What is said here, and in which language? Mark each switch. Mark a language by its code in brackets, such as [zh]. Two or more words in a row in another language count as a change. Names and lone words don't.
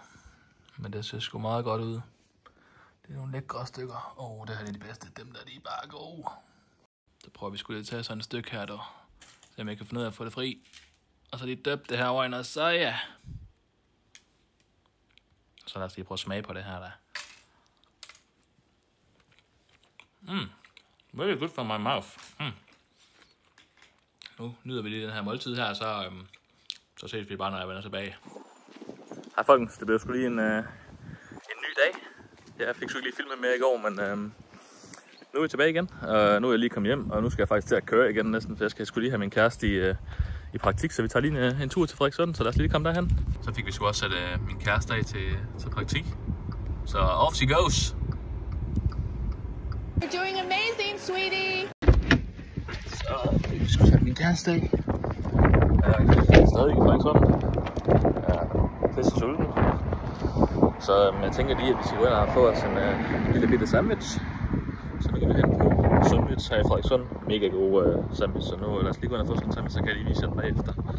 [da] Men det ser sgu meget godt ud. Det er nogle lækre stykker. Det her er de bedste. Dem der, de er bare gode. Så prøver vi sgu lige at tage sådan et stykke her, dog. Så jeg kan finde ud af at få det fri. Og så lige døbe det her over i noget soja. Så lad os lige prøve at smage på det her der. [en] Very good for my mouth. [da] Nu nyder vi lige den her måltid her, så ses vi bare, når jeg vender tilbage. Hej folkens, det blev sgu lige en ny dag. Jeg fik sgu ikke lige filmet mere i går, men nu er vi tilbage igen. Nu er jeg lige kommet hjem, og nu skal jeg faktisk til at køre igen næsten, for jeg skal sgu lige have min kæreste i praktik, så vi tager lige en tur til Frederikssund, så lad os lige komme derhen. Så fik vi sgu også sat min kæreste af til praktik. Så [en] off she goes! You're doing amazing, sweetie. [da] Så fik vi sgu sat min kæreste af. Jeg er stadig i Frederikssund. Jeg er pisse sulten. Så jeg tænker lige, at vi skal gå ind og få os en lille bitte sandwich. Så nu kan vi hen på Sundwich her i Frederikssund. Mega gode sandwich, så nu lad os lige gå ind og få sådan en sandwich, så kan jeg lige vise den bagefter.